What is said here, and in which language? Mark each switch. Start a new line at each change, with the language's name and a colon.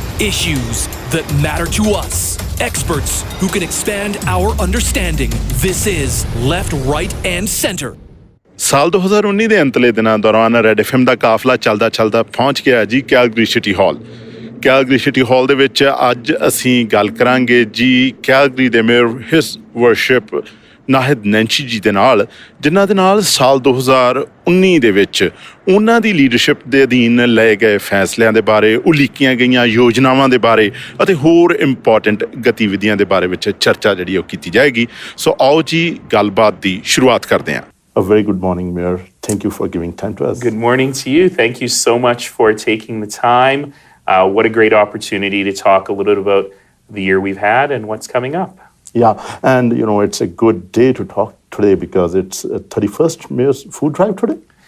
English: Issues that matter to us. Experts who can expand our understanding. This is Left, Right and Center.
Punjabi: ਸਾਲ 2019 ਦੇ ਅੰਤਲੇ ਦਿਨਾਂ ਦੌਰਾਨ red FM ਦਾ ਕਾਫਲਾ ਚੱਲਦਾ ਪਹੁੰਚ ਗਿਆ ਜੀ ਕੈਲਗਰੀ ਸਿਟੀ ਹਾਲ। ਕੈਲਗਰੀ ਸਿਟੀ ਹਾਲ ਦੇ ਵਿੱਚ ਅੱਜ ਅਸੀਂ ਗੱਲ ਕਰਾਂਗੇ ਜੀ ਕੈਲਗਰੀ ਦੇ ਮੇਅਰ ਹਿਸ ਵਰਸ਼ਿਪ ਨਾਹਿਦ ਨੈਂਸ਼ੀ ਜੀ ਦੇ ਨਾਲ, ਜਿਨ੍ਹਾਂ ਦੇ ਨਾਲ ਸਾਲ 2019 ਦੇ ਵਿੱਚ ਉਹਨਾਂ ਦੀ ਲੀਡਰਸ਼ਿਪ ਦੇ ਅਧੀਨ ਲਏ ਗਏ ਫੈਸਲਿਆਂ ਦੇ ਬਾਰੇ, ਉਲੀਕੀਆਂ ਗਈਆਂ ਯੋਜਨਾਵਾਂ ਦੇ ਬਾਰੇ ਅਤੇ ਹੋਰ ਇੰਪੋਰਟੈਂਟ ਗਤੀਵਿਧੀਆਂ ਦੇ ਬਾਰੇ ਵਿੱਚ ਚਰਚਾ ਜਿਹੜੀ ਉਹ ਕੀਤੀ ਜਾਏਗੀ। ਸੋ ਆਓ ਜੀ ਗੱਲਬਾਤ ਦੀ ਸ਼ੁਰੂਆਤ ਕਰਦੇ ਹਾਂ।
English: A very good morning, Mayor. Thank you for giving time to us. Good morning to you. Thank you so much for taking the time. What a great opportunity to talk a little bit about the year we've had and what's coming up. Yeah, and it's a good day to talk today because it's 31st Mayor's Food Drive today.